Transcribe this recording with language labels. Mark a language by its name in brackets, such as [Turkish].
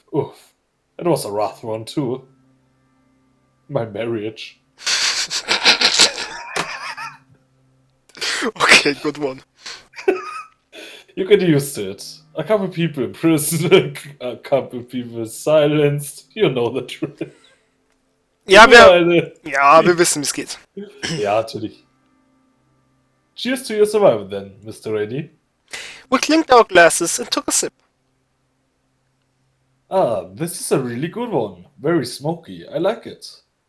[English] Oof. It was a rough one, too. My marriage. Okay, good one. You get used to it. A couple people in prison, a couple people silenced. You know the truth. [German] Ja, wir wissen, wie es geht. Ja, natürlich. [English] Cheers to your survival then, Mr. Rainey. We clinked our glasses and took a sip. Ah, this is a really good one. Very smoky. I like it.